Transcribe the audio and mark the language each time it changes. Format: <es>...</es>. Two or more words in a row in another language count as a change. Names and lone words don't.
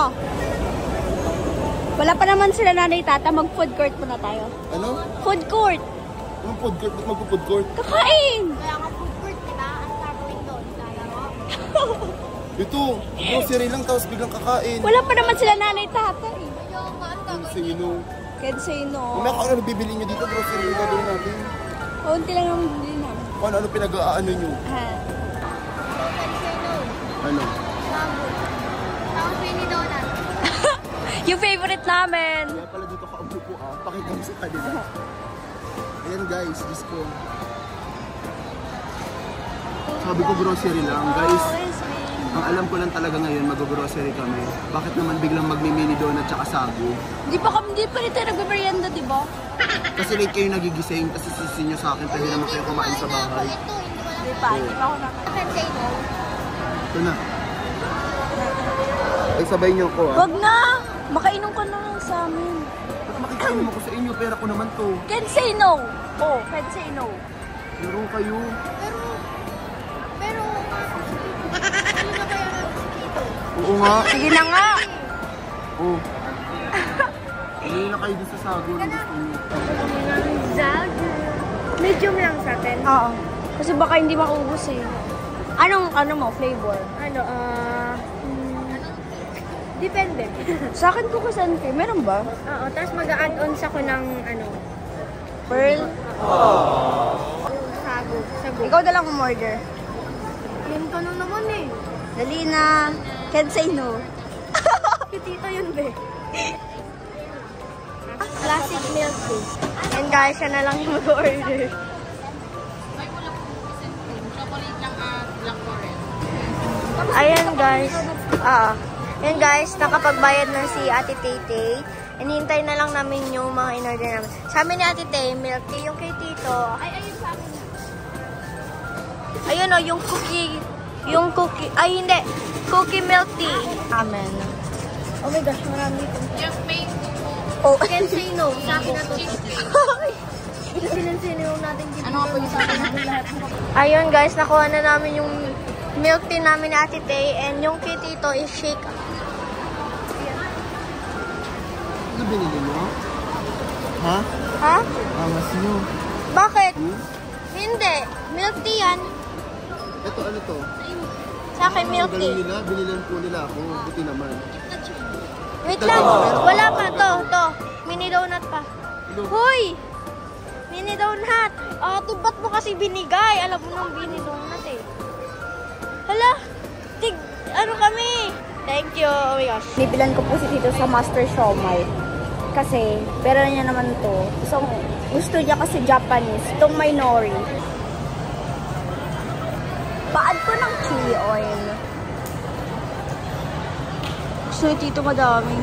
<tl>Wala pa naman sila nanay tata. Mag-</tl> <en>food court</en> <tl>muna tayo. Ano?</tl> <en>Food court.</en> <tl>Anong</tl> <en>food court?</en> <tl>Ba't mag-</tl> <en>food court?</en> <tl>Kakain. Kaya nga</tl> <en>food court,</en> <tl>diba? Ang gagawin doon. Ito, grocery lang tapos biglang kakain. Wala pa naman sila nanay tata eh. Kaya nga, ang gagawin. Sino?</tl> <en>Can't say no.</en> <tl>Kung ano bibili nyo dito, grocery yung gagawin natin. Kaunti lang naman bili namin. Kung ano pinag-aano nyo? Ha. Ano? Ang Penny Donut. Yung favorite namin. Kaya pala dito ka umupo ah. Pakita mo sa kanila. Ayan guys, Diyos ko. Sabi ko grocery lang guys. Ang alam ko lang talaga ngayon, mag-grocery kami. Bakit naman biglang magmi-</tl> <en>mini donut</en> <tl>tsaka sago? Di pa rin tayo nagbe-merienda, di ba? Kasi late kayo nagigising, kasi sisi nyo sa akin, pwede naman kayo kumain sa bahay. Di pa ako na.</tl> <en>Can say no.</en> <tl>Ito na. Ay, sabay nyo ko ah. Wag na! Makainom ka na lang sa amin. Ba't makikainom ako sa inyo? Pera ko naman to.</tl> <en>Can't say no. Oh, can't say no.</en> <tl>Laro kayo. Pero, ano na kaya Oo nga. Sige na nga. Oo. Hindi na kayo doon sa sago. Gusto nyo. Zago. Medium lang sa atin. Oo. Kasi baka hindi maubos eh. Anong mo, flavor? Depende. Sa akin ko kasante, meron ba? Oo, tapos mag-add-ons ako ng Pearl? Sago. Ikaw na lang umorder. Yan ka na naman eh. Dali na.</tl> <en>Can't say no.</en> <tl>Tita yun,</tl> <en>be. Classic milk tea. And guys,</en> <tl>siya na lang yung mag-order. Ayan guys. Ayan guys, nakapagbayad na si Ate Tay. Inihintay na lang namin yung mga in-order namin. Sa amin ni Ate Tay,</tl> <en>milk tea.</en> <tl>Yung kay Tito. Ayun sa amin. Ayun o, yung cookie. Yung cookie. Ay, hindi.</tl> <en>Cookie milk tea. Amen. Oh my gosh,</en> <tl>marami ito.</tl> <en>Just make oh, can't say no.</en> <tl>Sa akin na to. Sinensino natin dito. Ano nga po yung sa akin natin lahat? Ayun guys, nakuha na namin yung</tl> <en>milk tea</en> <tl>namin ni Ate Tay. And yung kay Tito</tl> <en>is shake.</en> <tl>Ano binili mo? Ha? Ha? Amas nyo. Bakit? Hindi.</tl> <en>Milk tea</en> <tl>yan. Ito, ano to? Sa akin</tl> <en>milk tea.</en> <tl>Galing nila, binilan po nila ako. Buti naman. Wait lang. Wala pa. To.</tl> <en>Mini donut</en> <tl>pa. Hoy!</tl> <en>Mini donut.</en> <tl>Ba't mo kasi binigay? Alam mo nang</tl> <en>mini donut</en> <tl>eh. Hala. Ano kami?</tl> <en>Thank you. Oh my gosh.</en> <tl>Nibilan ko po si Tito sa Master Siomai. Kasi, pera niya naman to. So, gusto niya kasi Japanese. Itong may nori. Paad ko ng</tl> <en>chili oil.</en> <tl>Gusto ni Tito madaming.</tl>